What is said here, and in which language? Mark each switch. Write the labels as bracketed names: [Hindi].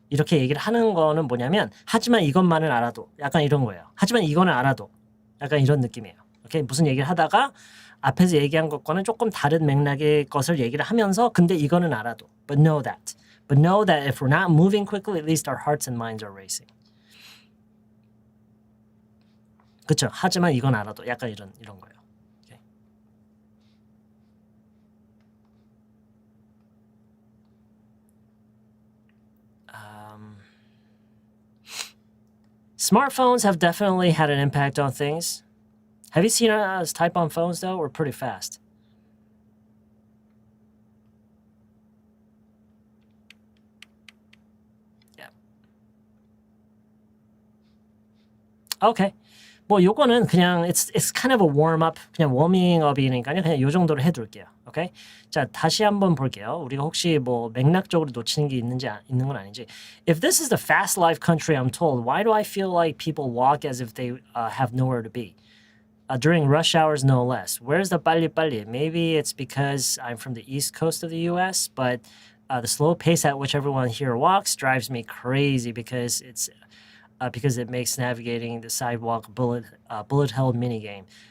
[Korean] 이렇게 얘기를 하는 거는 뭐냐면 하지만 이것만은 알아도 약간 이런 거예요. 하지만 이거는 알아도 약간 이런 느낌이에요. 오케이? 무슨 얘기를 하다가 앞에서 얘기한 것과는 조금 다른 맥락의 것을 얘기를 하면서 근데 이거는 알아도. [English] But know that. But know that if we're not moving quickly, at least our hearts and minds are racing. [Korean] 그렇죠? 하지만 이건 알아도 약간 이런 거예요. [English] Okay. Smartphones have definitely had an impact on things. Have you seen us type on phones though? We're pretty fast. Yeah. [Korean] Okay. 뭐 요거는 그냥 [English] it's kind of a warm up, [Korean] 그냥 워밍 업이니까요. 그냥 요 정도로 해둘게요. 오케이? 자, 다시 한번 볼게요. 우리가 혹시 뭐 맥락적으로 놓치는 게 있는 건 아닌지. [English] If this is the fast life country I'm told, why do I feel like people walk as if they have nowhere to be? During rush hours, no less. Where's the 빨리빨리? Maybe it's because I'm from the east coast of the U.S., but the slow pace at which everyone here walks drives me crazy because it makes navigating the sidewalk bullet hell minigame.